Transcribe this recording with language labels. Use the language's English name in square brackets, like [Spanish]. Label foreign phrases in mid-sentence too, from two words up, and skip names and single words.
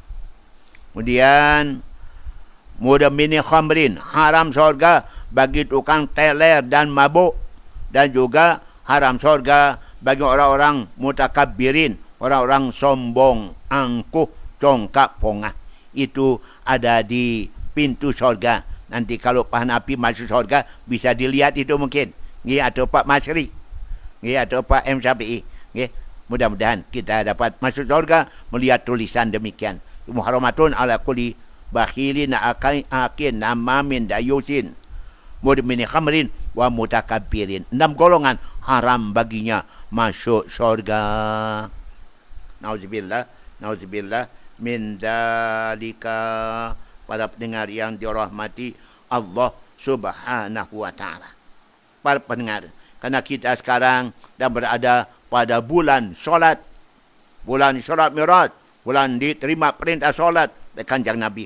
[Indonesian] Kemudian [Arabic] مدمني خمر, [Indonesian] haram syurga bagi tukang teler dan mabuk, dan juga haram syurga bagi orang-orang mutakabbirin, orang-orang sombong, angkuh, congkak, pongah. Itu ada di pintu syurga. Nanti kalau Pak Hanafi masuk syurga bisa dilihat itu mungkin. Atau Pak Masri, atau Pak M. Syafi'i. Mudah-mudahan kita dapat masuk surga melihat tulisan demikian. [Arabic] محرمة على كل بخيل عاق نمام ديوث مدمن خمر ومتكبرين. [Indonesian] 6 golongan haram baginya masuk surga. [Arabic] نعوذ بالله من ذلك. [Indonesian] Para pendengar yang dirahmati Allah [Arabic] سبحانه وتعالى. [Indonesian] Para pendengar, karena kita sekarang dah berada pada bulan solat, bulan Isra Mi'raj, bulan diterima perintah solat oleh Kanjeng Nabi.